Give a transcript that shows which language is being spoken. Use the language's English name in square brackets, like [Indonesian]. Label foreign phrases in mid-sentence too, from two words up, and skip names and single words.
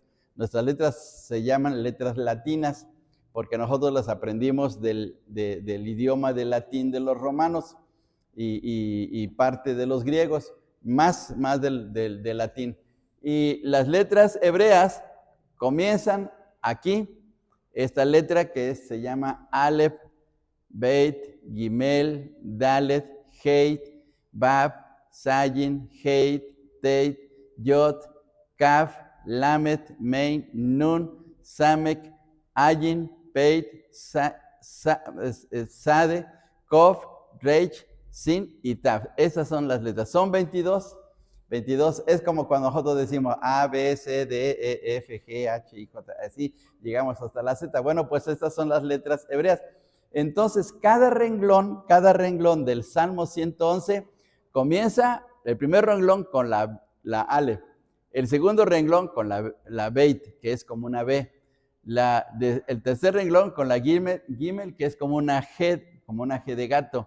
[Spanish] Nuestras letras se llaman letras latinas porque nosotros las aprendimos del idioma del latín de los romanos y parte de los griegos, más del latín. Y las letras hebreas comienzan aquí, esta letra que se llama Aleph, Beit, Gimel, Dalet, Heit, Bab, Sayin, Heit, Teit, Yod, Kaf, Lamet, Mein, Nun, Samek, Ayin, Peit, Sade, Kof, Reich, Sin y Taf. Esas son las letras. Son 22. 22 es como cuando nosotros decimos A, B, C, D, E, F, G, H, I, J. Así llegamos hasta la Z. Bueno, pues estas son las letras hebreas. Entonces, cada renglón del Salmo 111 comienza el primer renglón con la Aleph, el segundo renglón con la Beit, que es como una B, el tercer renglón con la Gimel, que es como una G de gato.